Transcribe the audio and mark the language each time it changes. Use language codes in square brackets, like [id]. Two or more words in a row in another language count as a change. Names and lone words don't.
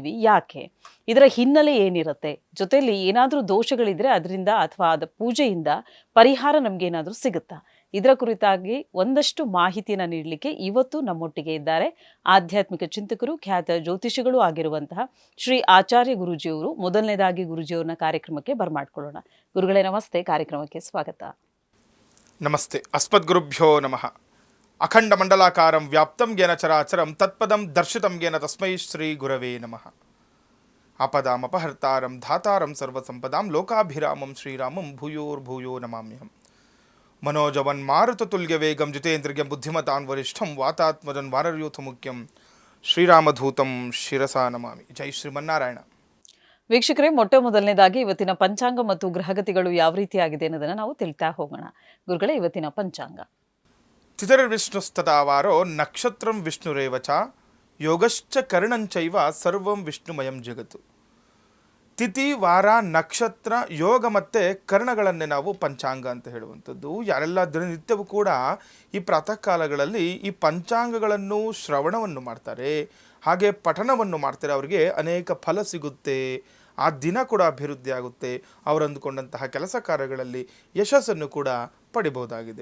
[kn] ಯಾಕೆ, ಇದರ ಹಿನ್ನೆಲೆ ಏನಿರುತ್ತೆ, ಜೊತೆಯಲ್ಲಿ ಏನಾದರೂ ದೋಷಗಳಿದ್ರೆ ಅದರಿಂದ ಅಥವಾ ಅದ ಪೂಜೆಯಿಂದ ಪರಿಹಾರ ನಮ್ಗೆ ಏನಾದರೂ ಸಿಗುತ್ತಾ, ಇದರ ಕುರಿತಾಗಿ ಒಂದಷ್ಟು ಮಾಹಿತಿಯನ್ನು ನೀಡಲಿಕ್ಕೆ ಇವತ್ತು ನಮ್ಮೊಟ್ಟಿಗೆ ಇದ್ದಾರೆ ಆಧ್ಯಾತ್ಮಿಕ ಚಿಂತಕರು, ಖ್ಯಾತ ಜ್ಯೋತಿಷಿಗಳು ಆಗಿರುವಂತಹ ಶ್ರೀ ಆಚಾರ್ಯ ಗುರೂಜಿಯವರು. ಮೊದಲನೇದಾಗಿ ಗುರೂಜಿಯವ್ರನ್ನ ಕಾರ್ಯಕ್ರಮಕ್ಕೆ ಬರಮಾಡ್ಕೊಳ್ಳೋಣ. ಗುರುಗಳೇ ನಮಸ್ತೆ, ಕಾರ್ಯಕ್ರಮಕ್ಕೆ ಸ್ವಾಗತ. [sa] ನಮಸ್ತೆ. ಅಸ್ಮದ್ಗುರುಭ್ಯೋ ನಮಃ. ಅಖಂಡ ಮಂಡಲಾಕಾರಂ ವ್ಯಾಪ್ತಂ ಜ್ಞಾನ ಚರಾಚರಂ ತತ್ಪದಂ ದರ್ಶಿತಂ ಜ್ಞಾನ ತಸ್ಮೈ ಶ್ರೀ ಗುರವೇ ನಮಃ. ಆಪದಾಮಪಹರ್ತಾರಂ ಧಾತಾರಂ ಸರ್ವಸಂಪದಾಂ ಲೋಕಾಭಿರಾಮಂ ಶ್ರೀರಾಮಂ ಭೂಯೋರ್ಭೂಯೋ ನಮಾಮ್ಯಹಂ. ಮನೋಜವನ್ ಮಾರುತತುಲ್ಯ ವೇಗಂ ಜಿತೇಂದ್ರಿಯ ಬುದ್ಧಿಮತಾನ್ ವರಿಷ್ಠಂ ವಾತಾತ್ಮಜನ್ ವಾನರ್ಯೂಥ ಮುಖ್ಯಂ ಶ್ರೀರಾಮಧೂತಂ ಶಿರಸಾ ನಮಾಮಿ. ಜೈ ಶ್ರೀಮನ್ನಾರಾಯಣ. [kn] ವೀಕ್ಷಕರೇ, ಮೊದಲನೇದಾಗಿ ಇವತ್ತಿನ ಪಂಚಾಂಗ ಮತ್ತು ಗ್ರಹಗತಿಗಳು ಯಾವ ರೀತಿಯಾಗಿದೆ ಅನ್ನೋದನ್ನು ನಾವು ತಿಳಿತಾ ಹೋಗೋಣ. ಗುರುಗಳೇ, ಇವತ್ತಿನ ಪಂಚಾಂಗ: [sa] ತಿಥಿರ್ವಿಷ್ಣುಸ್ತದಾವಾರೋ ನಕ್ಷತ್ರಂ ವಿಷ್ಣುರೇವ ಚ ಯೋಗಶ್ಚ ಕರ್ಣಂಚೈವ ಸರ್ವಂ ವಿಷ್ಣುಮಯಂ ಜಗತ್ತು. [kn] ತಿಥಿ, ವಾರ, ನಕ್ಷತ್ರ, ಯೋಗ ಮತ್ತು ಕರ್ಣಗಳನ್ನೇ ನಾವು ಪಂಚಾಂಗ ಅಂತ ಹೇಳುವಂಥದ್ದು. ಯಾರೆಲ್ಲ ದಿನನಿತ್ಯವೂ ಕೂಡ ಈ ಪ್ರಾತಃ ಕಾಲಗಳಲ್ಲಿ ಈ ಪಂಚಾಂಗಗಳನ್ನು ಶ್ರವಣವನ್ನು ಮಾಡ್ತಾರೆ, ಹಾಗೆ ಪಠಣವನ್ನು ಮಾಡ್ತಾರೆ, ಅವರಿಗೆ ಅನೇಕ ಫಲ ಸಿಗುತ್ತೆ, ಆ ದಿನ ಕೂಡ ಅಭಿವೃದ್ಧಿ ಆಗುತ್ತೆ, ಅವರು ಅಂದುಕೊಂಡಂತಹ ಕೆಲಸ ಕಾರ್ಯಗಳಲ್ಲಿ ಯಶಸ್ಸನ್ನು ಕೂಡ ಪಡಿಬಹುದಾಗಿದೆ.